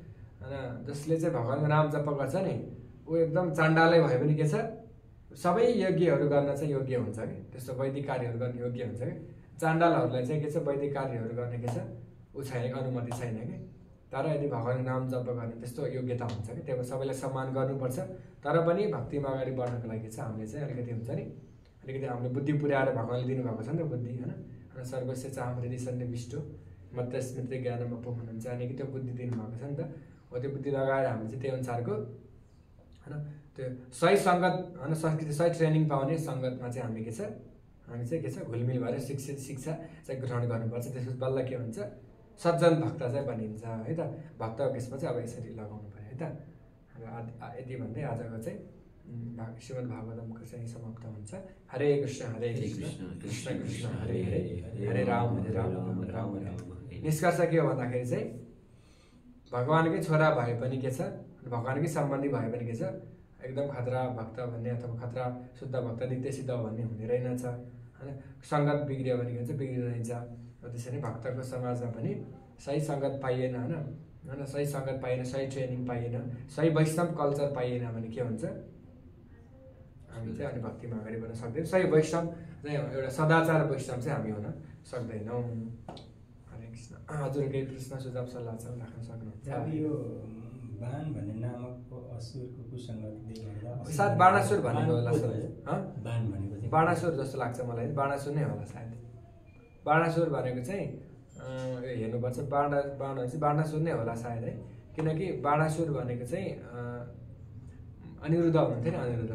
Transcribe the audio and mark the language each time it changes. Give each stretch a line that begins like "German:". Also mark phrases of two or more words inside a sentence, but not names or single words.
Nepali: जसले चाहिँ भगवानको नाम जप गर्छ नि ऊ एकदम चाण्डालै भयो भने के छ सबै यज्ञहरू गर्न चाहिँ योग्य हुन्छ कि त्यस्तो वैदिक कार्यहरू गर्ने योग्य हुन्छ कि चाण्डालहरूलाई चाहिँ के छ वैदिक कार्यहरू गर्ने के छ ऊ छैन अनुमति छैन कि तर यदि भगवानको नाम जप गर्ने त्यस्तो योग्यता हुन्छ कि त्यही भएर सबैलाई सम्मान गर्नुपर्छ तर पनि भक्तिमा अगाडि बढ्नको लागि चाहिँ हामीले चाहिँ अलिकति हुन्छ नि अलिकति हामीले बुद्धि पुर्याएर भगवानले दिनुभएको छ नि त बुद्धि होइन
Sanskrit: सर्वस्य चाहम हृदय सन्निविष्ट मत स्मृति
Nepali: ज्ञानमा पो हुनुहुन्छ अनि कि त्यो बुद्धि दिनुभएको छ नि त हो त्यो बुद्धि लगाएर हामीले चाहिँ त्यही अनुसारको होइन त्यो सही सङ्गत होइन संस्कृति सही ट्रेनिङ पाउने सङ्गतमा चाहिँ हामी के छ हामी चाहिँ के छ घुलमिल भएर शिक्षा चाहिँ ग्रहण गर्नुपर्छ त्यसपछि बल्ल के हुन्छ सज्जन भक्त चाहिँ बनिन्छ है त भक्तको केसमा चाहिँ अब यसरी लगाउनु पऱ्यो है त यति भन्दै आजको चाहिँ श्रीमद् भागवतमको चाहिँ समाप्त हुन्छ हरे कृष्ण कृष्ण कृष्ण हरे हरे हरे राम राम राम निष्कर्ष के हो भन्दाखेरि चाहिँ भगवानकै छोरा भए पनि के छ भगवानकै सम्बन्धी भए पनि के छ एकदम खतरा भक्त भन्ने अथवा खतरा शुद्ध भक्त नित्य सिद्ध भन्ने हुने रहेनछ होइन सङ्गत बिग्रियो भने के हुन्छ बिग्रिरहन्छ त्यसरी भक्तको समाजमा पनि सही सङ्गत पाइएन होइन सही सङ्गत पाइएन सही ट्रेनिङ पाइएन सही वैष्णव कल्चर पाइएन भने के हुन्छ हामी चाहिँ अनि भक्तिमा अगाडि बढ्न सक्दैनौँ सही वैष्णव चाहिँ एउटा सदाचार वैष्णव चाहिँ हामी हुन सक्दैनौँ हरे कृष्ण हजुर केही प्रश्न सुझाव सल्लाह छ राख्न सक्नुहुन्छ यो बाण भन्ने नामकको असुरको कुसङ्गतले गर्दा सायद बाणासुर भनेको होला सर बाण भनेको चाहिँ बाणासुर जस्तो लाग्छ मलाई बाणासुर नै होला सायद बाणासुर भनेको चाहिँ हेर्नुपर्छ बाण चाहिँ बाणासुर नै होला सायद है किनकि बाणासुर भनेको चाहिँ अनिरुद्ध हुनुहुन्थ्यो नि अनिरुद्ध